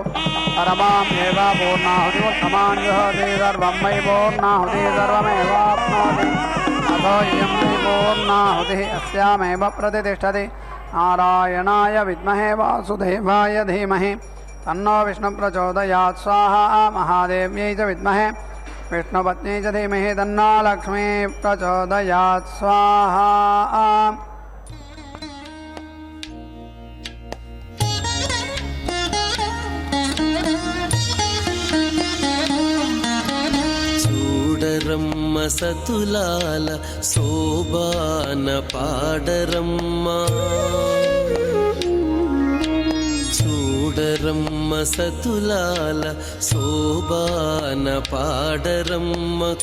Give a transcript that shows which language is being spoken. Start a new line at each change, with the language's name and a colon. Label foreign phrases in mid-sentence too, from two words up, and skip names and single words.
Sanskrit: परमाम् एव पूर्णाहुतिमुत्तमान् जुहोति सर्वं वै पूर्णाहुतिः सर्वमेवाप्नोति अथो इयं वै पूर्णाहुतिः अस्यामेव प्रतिष्ठति नारायणाय विद्महे वासुदेवाय धीमहि तन्नो विष्णु प्रचोदयात् स्वाहा महादेव्यै च विद्महे विष्णुपत्न्यै च धीमहि तन्नो लक्ष्मी प्रचोदयात् स्वाहा
Telugu: చూడరమ్మ సతులాల శోభాన పాడరమ్మ చూడరమ్మ సతులాల శోభాన పాడరమ్మ